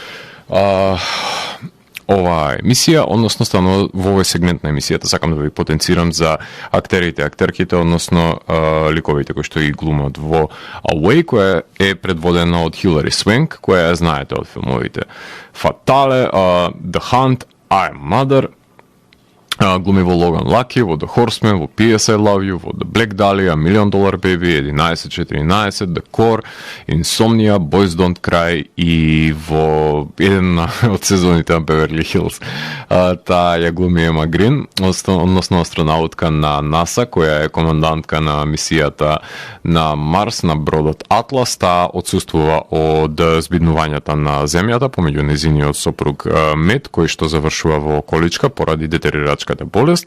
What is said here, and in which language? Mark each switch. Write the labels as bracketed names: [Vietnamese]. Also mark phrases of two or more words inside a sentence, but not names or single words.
[Macedonian] оваа емисија, односно станува во овој сегмент на емисијата сакам да ви потенцирам за актерите, актерките, односно ликовите кои што ги глумат во Away, која е предводена од Хилари Свенк, која ја знаете од филмовите Fatale, The Hunt, I Am Mother, глуми во Logan Lucky, во The Horseman, во P.S. I Love You, во The Black Dahlia, $1 Million Baby, 11-14, The Core, Insomnia, Boys Don't Cry и во еден од сезоните на Beverly Hills. Таа ја глуми Ема Грин, односно астронаутка на НАСА, која е командантка на мисијата на Марс, на бродот Атлас. Таа отсуствува од збиднувањата на Земјата помеѓу незиниот сопруг Мет, кој што завршува во количка поради детерирачка болест,